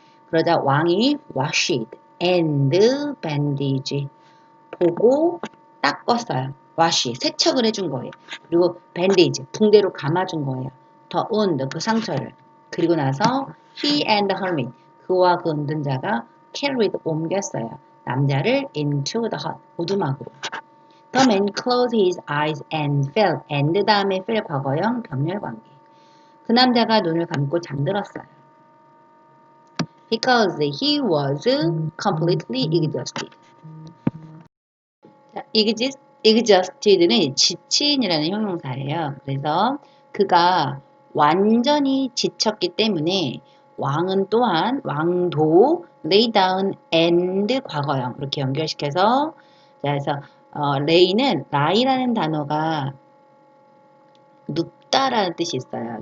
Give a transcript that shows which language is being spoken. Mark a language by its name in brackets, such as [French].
[Korean] 그러자 왕이 [English] washed and bandage [Korean] 보고 닦았어요. wash 세척을 해준 거예요. 그리고 bandage 붕대로 감아준 거예요. [English] the wound [Korean] 그 상처를. 그리고 나서 [English] he and the hermit [Korean] 그와 그 운전자가 carried 옮겼어요. 남자를 [English] into the hut [Korean] 오두막으로. [English] The man closed his eyes and fell. [Korean] and 다음에 fell 과거형 병렬 관계. 그 남자가 눈을 감고 잠들었어요. [English] Because he was completely exhausted. [Korean] exhausted는 지친이라는 형용사예요. 그래서 그가 완전히 지쳤기 때문에 왕은 또한 왕도 [English] lay down and [Korean] 과거형 이렇게 연결시켜서 그래서 lay는 lie라는 단어가 눕다라는 뜻이 있어요.